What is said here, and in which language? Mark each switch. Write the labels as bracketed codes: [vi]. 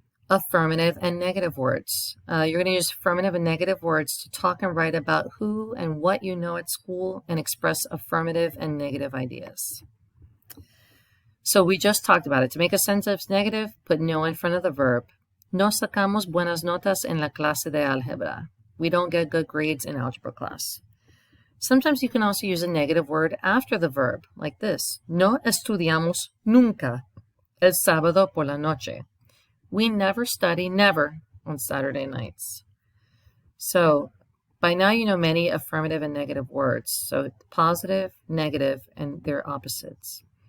[en] Affirmative and negative words. You're going to use affirmative and negative words to talk and write about who and what you know at school and express affirmative and negative ideas. So we just talked about it. To make a sentence negative, put no in front of the verb. [es] No sacamos buenas notas en la clase de álgebra. [en] We don't get good grades in algebra class. Sometimes you can also use a negative word after the verb, like this. [es] No estudiamos nunca el sábado por la noche. [en] We never study, never, on Saturday nights. So by now you know many affirmative and negative words. So positive, negative, and their opposites.